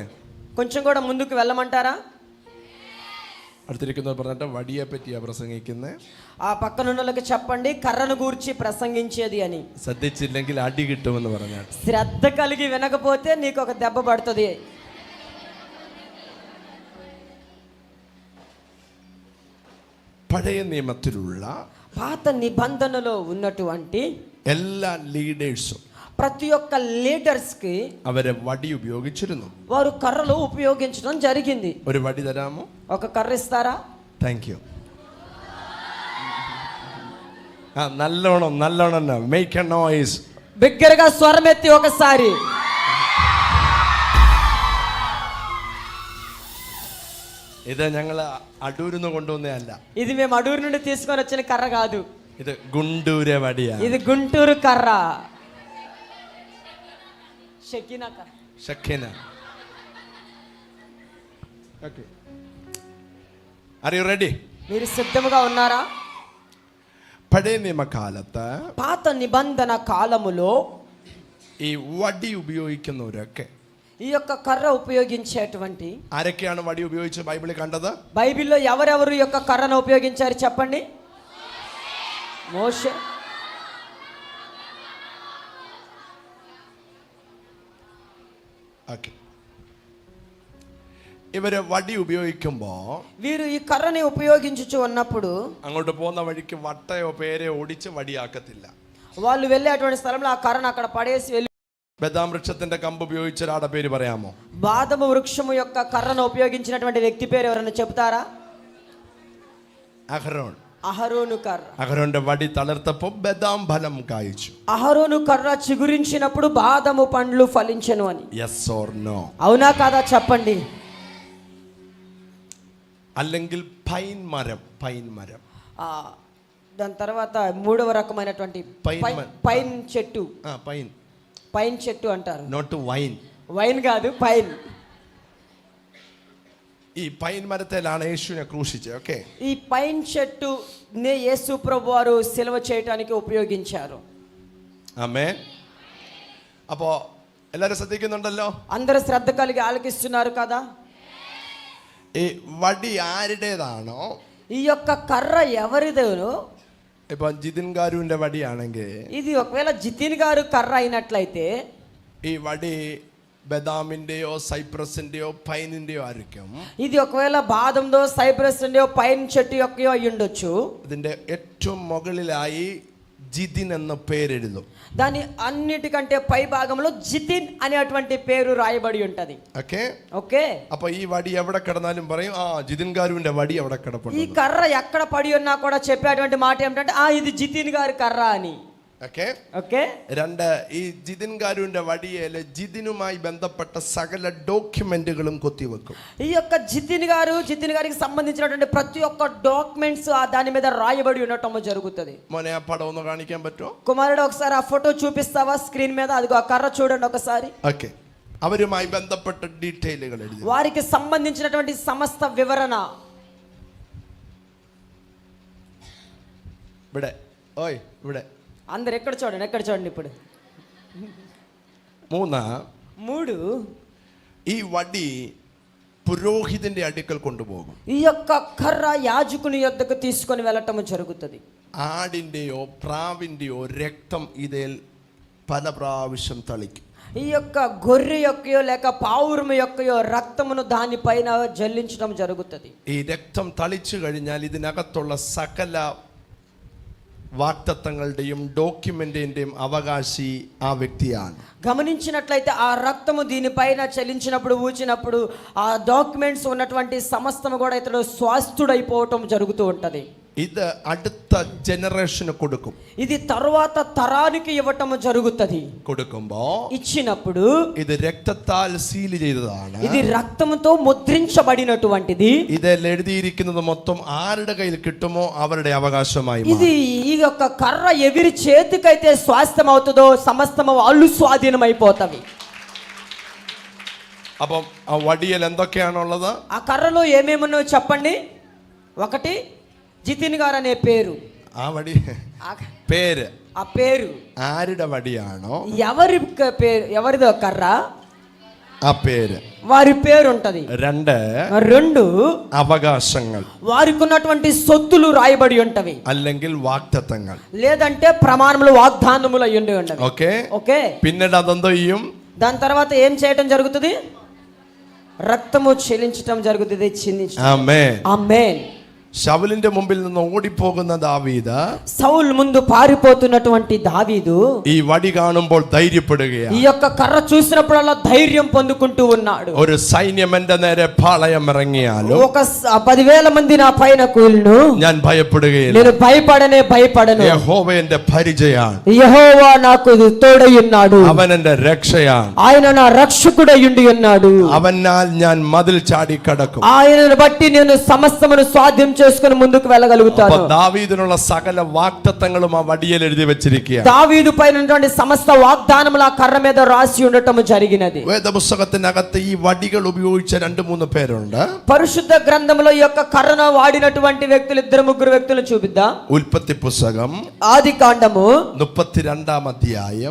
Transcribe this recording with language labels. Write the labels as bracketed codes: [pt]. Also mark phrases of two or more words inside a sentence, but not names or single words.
[te] కొంచెం కూడా ముందుకు వెళ్ళమంటారా? [ml] അടുത്തിരിക്കുന്നവർ പറഞ്ഞിട്ട് വടിയെ പറ്റിയാ പ്രസംഗിക്കുന്നത്. [te] ఆ పక్కనున్నోళ్ళకి చెప్పండి, కర్రను గూర్చి ప్రసంగించేది అని. [ml] ശ്രദ്ധിച്ചില്ലെങ്കിൽ അടി കിട്ടുമെന്ന് പറഞ്ഞാൽ. [te] శ్రద్ధ కలిగి వినకపోతే నీకు ఒక దెబ్బ పడుతుంది. [ml] പഴയ നിയമത്തിലുള്ള [te] పాత నిబంధనలో ఉన్నటువంటి [ml] എല്ലാ ലീഡേഴ്സും [te] ప్రతి ఒక్క లీడర్స్ కి [ml] അവരെ വടി ഉപയോഗിച്ചിരുന്നു. [te] వారు కర్రలు ఉపయోగించడం జరిగింది. [ml] ഒരു വടി തരാമോ? [te] ఒక కర్ర ఇస్తారా? [en] thank you. [ml] നല്ലോണം നല്ലോണം [en] make a noise. [te] బిగ్గరగా స్వరం ఎత్తి ఒకసారి. [ml] ഇത് ഞങ്ങൾ അടൂരിന്ന് കൊണ്ടുവന്നതല്ല. [te] ఇది మేము అడూరు నుండి తీసుకొని వచ్చిన కర్ర కాదు. [ml] ഇത് ഗുണ്ടൂരെ വടിയാ. [te] ఇది గుంటూరు కర్ర. షకీనా కర్ర. [en] ഷക്കീന. okay, are you ready? [te] మీరు సిద్ధముగా ఉన్నారా? [ml] പഴയ നിയമകാലത്ത് [te] పాత నిబంధన కాలములో [ml] ഈ വടി ഉപയോഗിക്കുന്നവരൊക്കെ, [te] ఈ యొక్క కర్ర ఉపయోగించేటువంటి, [ml] ആരൊക്കെയാണ് വടി ഉപയോഗിച്ച് ബൈബിളിൽ കണ്ടത്? [te] బైబిల్లో ఎవరెవరు ఈ యొక్క కర్రను ఉపయోగించారు చెప్పండి. మోషే. [ml] ഓക്കെ, ഇവര് വടി ഉപയോഗിക്കുമ്പോ [te] వీరు ఈ కర్రని ఉపయోగించుచు ఉన్నప్పుడు [ml] അങ്ങോട്ട് പോകുന്ന വഴിക്ക് വട്ടയോ പേരയോ ഒടിച്ച് വടിയാക്കത്തില്ല. [te] వాళ్ళు వెళ్ళేటువంటి స్థలంలో ఆ కర్రను అక్కడ పడేసి వెళ్ళి. [ml] ബദാം വൃക്ഷത്തിന്റെ കമ്പ് ഉപയോഗിച്ച ഒരാളുടെ പേര് പറയാമോ? [te] బాదము వృక్షము యొక్క కర్రను ఉపయోగించినటువంటి వ్యక్తి పేరు ఎవరైనా చెప్తారా? [ml] അഹ്റോൻ. [te] అహరోను కర్ర. [ml] അഹരോന്റെ വടി തളർത്തപ്പോൾ ബദാം ഫലം കായ്ച്ചു. [te] అహరోను కర్ర చిగురించినప్పుడు బాదము పండ్లు ఫలించెను అని. [en] yes or no? [te] అవునా కాదా చెప్పండి. [ml] അല്ലെങ്കിൽ പൈൻ മരം. [te] ఆ, దాని తర్వాత మూడవ రకమైనటువంటి పైన్ చెట్టు. పైన్ చెట్టు అంటారు. [en] not wine. [te] వైన్ కాదు, పైన్. [ml] ഈ പൈൻ മരത്തിലാണ് യേശുവിനെ ക്രൂശിച്ചത്. ഓക്കെ, [te] ఈ పైన్ చెట్టు యేసు ప్రభు వారు సిలువ చేయడానికి ఉపయోగించారు. [ml] ആമേൻ. അപ്പോ എല്ലാരും ശ്രദ്ധിക്കുന്നുണ്ടല്ലോ? [te] అందరూ శ్రద్ధ కలిగి ఆలకిస్తున్నారు కదా. [ml] ഈ വടി ആരുടേതാണോ, [te] ఈ యొక్క కర్ర ఎవరిదేనో, [ml] ഇപ്പൊ ജിതിൻ ഗാരുവിന്റെ വടിയാണെങ്കിൽ [te] ఇది ఒకవేళ జితిన్ గారు కర్ర అయినట్లయితే [ml] ഈ വടി ബദാമിന്റെയോ സൈപ്രസിന്റെയോ പൈനിന്റെയോ ആയിരിക്കും. [te] ఇది ఒకవేళ బాదందో సైప్రస్ పైన్ చెట్టు యొక్కయో అయి ఉండొచ్చు. [ml] ഇതിന്റെ ഏറ്റവും മുകളിലായി ജിതിൻ എന്ന പേരെഴുതും. [te] దాని అన్నిటికంటే పై భాగంలో జితిన్ అనేటువంటి పేరు రాయబడి ఉంటది. [ml] ഓക്കെ [te] ఓకే. [ml] അപ്പൊ ഈ വടി എവിടെ കിടന്നാലും പറയും ആ ജിതിൻ ഗാരുവിന്റെ വടി അവിടെ കിടപ്പുണ്ട്. [te] ఈ కర్ర ఎక్కడ పడి ఉన్నా కూడా చెప్పేటువంటి మాట ఏమిటంటే ఇది జితిన్ గారి కర్ర అని. [ml] ഓക്കെ. [te] ఓకే. [ml] രണ്ട്, ഈ ജിതിൻ ഗാരുവിന്റെ വടിയേല് ജിതിനുമായി ബന്ധപ്പെട്ട സകല ഡോക്യുമെന്റുകളും കൊത്തിവെക്കും. [te] ఈ యొక్క జితిన్ గారికి సంబంధించినటువంటి ప్రతి ఒక్క డాక్యుమెంట్స్ దాని మీద రాయబడి ఉండటం జరుగుతుంది. [ml] മോനെ ആ പടം ഒന്ന് കാണിക്കാൻ പറ്റുമോ? [te] కుమారుడు ఒకసారి ఆ ఫోటో చూపిస్తావా స్క్రీన్ మీద? అదిగో ఆ కర్ర చూడండి ఒకసారి. [ml] ഓക്കെ, അവരുമായി ബന്ധപ്പെട്ട ഡീറ്റെയിലുകൾ എഴുതി. [te] వారికి సంబంధించినటువంటి సమస్త వివరణ [ml] ഇവിടെ. ഓയ് ഇവിടെ. [te] అందరు ఎక్కడ చూడండి ఇప్పుడు. [ml] മൂന്ന്, ഈ വടി പുരോഹിതന്റെ അടുക്കൽ കൊണ്ടുപോകും. [te] ఈ యొక్క కర్ర యాజకుని యొద్దకు తీసుకొని వెళ్ళటం జరుగుతుంది. [ml] ആടിന്റെയോ പ്രാവിന്റെയോ രക്തം ഇതിൽ പല പ്രാവശ്യം തളിക്കും. [te] ఈ యొక్క గొర్రె యొక్కయో లేక పావురము యొక్కయో రక్తమును దానిపైన జల్లించడం జరుగుతుంది. [ml] ഈ രക്തം തളിച്ചു കഴിഞ്ഞാൽ ഇതിനകത്തുള്ള സകല వాగ్దత్తങ്ങളുടെയും ഡോക്യുമെന്റിന്റെയും അവകാശി ആ വ്യക്തിയാണ്. [te] గమనించినట్లయితే ఆ రక్తము దీనిపైన చలించినప్పుడు ఊచినప్పుడు ఆ డాక్యుమెంట్స్ ఉన్నటువంటి సమస్తము కూడా ఇతడు స్వాస్థుడైపోవటం జరుగుతూ ఉంటది. [ml] ഇത് അടുത്ത ജനറേഷന് കൊടുക്കും. [te] ఇది తరువాత తరానికి ఇవ్వటం జరుగుతుంది. [ml] കൊടുക്കുമ്പോ [te] ఇచ్చినప్పుడు [ml] ഇത് രക്തത്താൽ സീൽ ചെയ്തതാണ്. [te] ఇది రక్తముతో ముద్రించబడినటువంటిది. [ml] ഇതിൽ എഴുതിയിരിക്കുന്നത് മൊത്തം ആരുടെ കയ്യിൽ കിട്ടുമോ അവരുടെ അവകാശമായി മാറും. [te] ఇది ఈ యొక్క కర్ర ఎవరి చేతికైతే స్వాస్థ్యం అవుతుందో సమస్తము వాళ్ళు స్వాధీనమైపోతవి. [ml] അപ്പം ആ വടിയിൽ എന്തൊക്കെയാണുള്ളത്? [te] ఆ కర్రలో ఏమేమున్నాయో చెప్పండి. ఒకటి జితిన్ గారు అనే పేరు. [ml] ആ വടി പേര്, [te] ఆ పేరు [ml] ആരുടെ వడియాണോ [te] ఎవరిదో కర్ర [ml] ആ പേര്, [te] వారి పేరు ఉంటది. రెండు [ml] അവകാശങ്ങൾ, [te] వారికి ఉన్నటువంటి సొత్తులు రాయబడి ఉంటవి, [ml] അല്ലെങ്കിൽ വാഗ്ദത്തങ്ങൾ, [te] లేదంటే ప్రమాణములు వాగ్దానములు అయి ఉండవి. ఓకే ఓకే. [ml] പിന്നീട് അതെന്തോ ചെയ്യും? [te] దాని తర్వాత ఏం చేయటం జరుగుతుంది? రక్తము చెల్లించటం జరుగుతుంది, చిందించటం. [ml] ആമേൻ. [te] ఆమేన్. [ml] ശൗലിന്റെ മുമ്പിൽ നിന്ന് ഓടിപ്പോകുന്ന ദാവീദ്, [te] సౌల్ ముందు పారిపోతున్నటువంటి దావీదు [ml] ഈ വടി കാണുമ്പോൾ ധൈര്യപ്പെടുകയാണ്. [te] ఈ యొక్క కర్ర చూసినప్పుడల్లా ధైర్యం పొందుకుంటూ ఉన్నాడు. [ml] ഒരു സൈന്യം എന്റെ നേരെ പാളയം ഇറങ്ങിയാലും [te] ఒక 10,000 మంది నా పైన కూలిను [ml] ഞാൻ ഭയപ്പെടുകയില്ല. [te] నేను భయపడను. [ml] യഹോവ എന്റെ പരിചയാണ്, [te] యెహోవా నాకు తోడై ఉన్నాడు, [ml] അവൻ എന്റെ രക്ഷയാണ്, [te] ఆయన నా రక్షకుడై ఉండి ఉన్నాడు, [ml] അവനാൽ ഞാൻ മതിൽ ചാടി കടക്കും. [te] ఆయనను బట్టి నేను సమస్తమును స్వాధీనం చేసుకొని ముందుకు వెళ్ళగలుగుతాను. [ml] ദാവീദിനുള്ള സകല വാഗ്ദത്തങ്ങളും ആ വടിയിൽ എഴുതി വെച്ചിരിക്കുകയാണ്. [te] దావీదు పైన ఉన్నటువంటి సమస్త వాగ్దానములు ఆ కర్ర మీద రాసి ఉండటం జరిగినది. [ml] വേദപുസ്തകത്തിനകത്ത് ഈ വടികൾ ഉപയോഗിച്ച 2-3 പേരുണ്ട്. [te] పరిశుద్ధ గ్రంథంలో ఈ యొక్క కర్రను వాడినటువంటి వ్యక్తులు 2-3 వ్యక్తులను చూపిద్దాం. [ml] ഉൽപ്പത്തി പുസ്തകം [te] ఆదికాండము [ml] 32-ാം അധ്യായം,